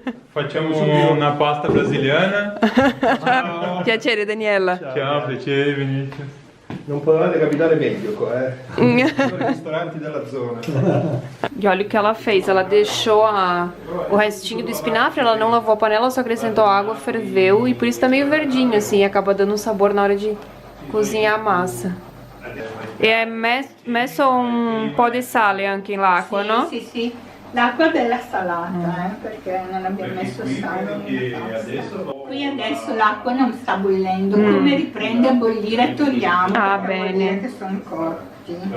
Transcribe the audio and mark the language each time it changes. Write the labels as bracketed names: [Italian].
[Italian] Facciamo una pasta brasiliana. Piacere Daniela. Ciao, piacere Vinicius. Non potevate capitare meglio qua, Sono i ristoranti della zona. [Portuguese] E olha o que ela fez, ela deixou o restinho do espinafre, ela não lavou a panela, só acrescentou água, ferveu e por isso tá meio verdinho assim, acaba dando um sabor na hora de cozinhar a massa. [Italian] E è messo un po' di sale anche in l'acqua, Sì, no? sì, sì. L'acqua della salata, perché non abbiamo messo sale nella pasta. Qui adesso l'acqua non sta bollendo, come riprende a bollire togliamo. Ah, perché vuol bene. dire che sono cotti.